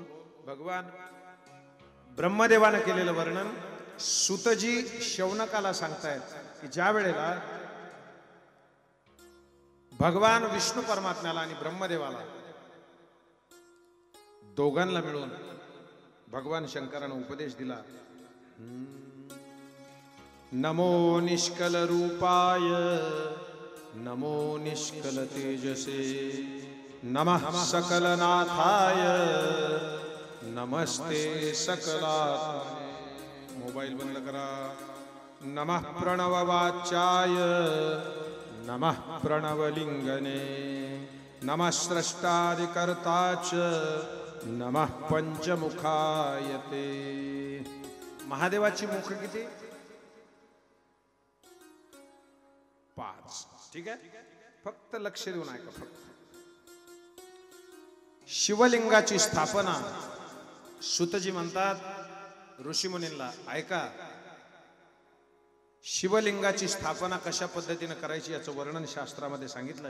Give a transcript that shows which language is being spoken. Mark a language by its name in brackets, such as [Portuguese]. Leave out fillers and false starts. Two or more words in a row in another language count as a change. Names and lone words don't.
[Marathi] भगवान ब्रह्मदेवानं केलेलं वर्णन सुतजी शौनकाला सांगतायत की ज्या वेळेला भगवान विष्णू परमात्म्याला आणि ब्रह्मदेवाला दोघांना मिळून भगवान शंकरानं उपदेश दिला. [Sanskrit] नमो निष्कल रूपाय नमो निष्कल तेजसे नमः सकलनाथाय नमस्ते सकलात्मने. [Marathi] मोबाईल बंद करा. [Sanskrit] नमः प्रणववाच्याय नमः प्रणवलिंगने नमः स्रष्टादिकर्ताच नमः पंचमुखायते. [Marathi] महादेवाची मुख किती? 5. ठीक आहे, फक्त लक्ष देऊन ऐका. फक्त शिवलिंगाची स्थापना सुतजी म्हणतात ऋषीमुनींना, ऐका शिवलिंगाची स्थापना कशा पद्धतीने करायची याचं वर्णन शास्त्रामध्ये सांगितलंय.